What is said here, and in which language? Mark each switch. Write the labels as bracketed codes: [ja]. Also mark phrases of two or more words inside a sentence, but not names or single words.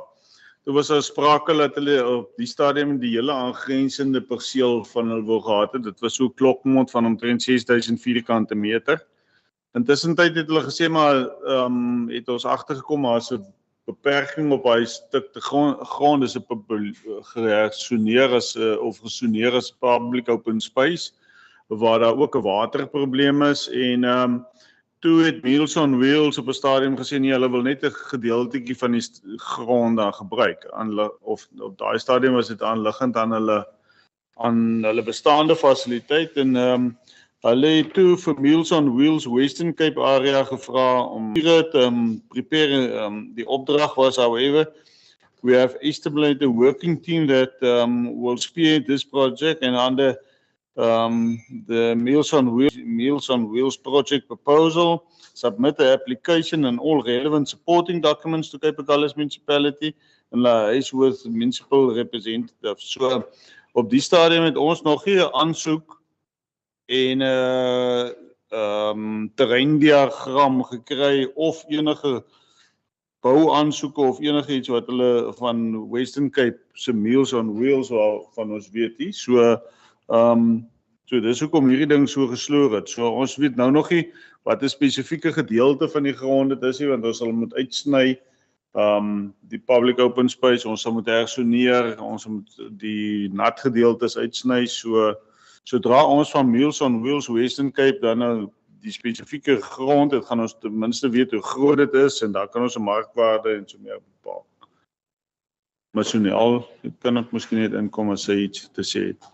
[af] Toe was daar sprake dat hulle op die stadium die hele aangrensende perseel van hulle wou gehad het. Dit was so 'n klokmond van omtrent 6000 vierkante meter. Intussen het hulle gesê maar het ons agtergekom maar as 'n beperking op daai stuk te grond is gesoneer as [en] public open space [af] waar daar ook 'n waterprobleem is en toe het Meals on Wheels op 'n stadium gesê nee, hulle wil net 'n gedeeltetjie van die grond daar gebruik of op daai stadium was dit aanliggend aan hulle bestaande fasiliteit en hulle het toe vir Meals on Wheels Western Cape area gevra om hier te prepare. Die opdrag was, [en] however, we have established a working team that will spearhead this project and under the Meals on Wheels project proposal, submit the application and all relevant supporting documents to Cape Agulhas municipality and liaise with municipal representatives. [af] So op die stadium het ons nog nie 'n aansoek en terreindiagram gekry of enige bouaansoeke of enige iets wat hulle van Western Cape se Meals on Wheels van ons weet nie. So dis hoekom hierdie ding so gesloer het. So ons weet nou nog nie wat 'n spesifieke gedeelte van die grond dit is nie, want ons sal moet uitsny die [en] public open space, [af] ons sal moet hersoneer, ons moet die nat gedeeltes uitsny. So sodra ons van Meals on Wheels Western Cape dan nou die spesifieke grond het, gaan ons ten minste weet hoe groot dit is en dan kan ons 'n markwaarde en so meer bepaal. Maar Sonel, kan ek miskien net inkom as hy iets te sê het.